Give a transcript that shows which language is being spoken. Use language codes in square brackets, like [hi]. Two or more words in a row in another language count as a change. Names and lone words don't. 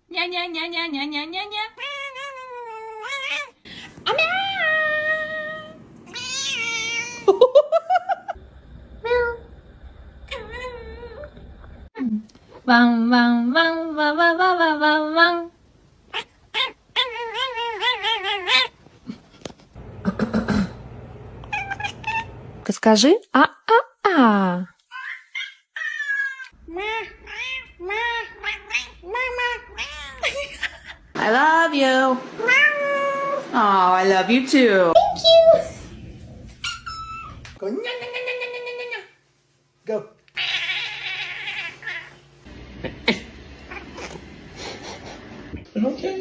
[ru] ня-ня-ня-ня-ня-ня-ня-ня-ня-ня-ня-ня-ня-ня. Ван, ван, ван, ва, ва, ва, ва, ва, ван. Скажи а-а-а. [en] I love you. Oh, I love you too. Thank you. Go nya nya nya nya nya nya nya. Go. I'm okay.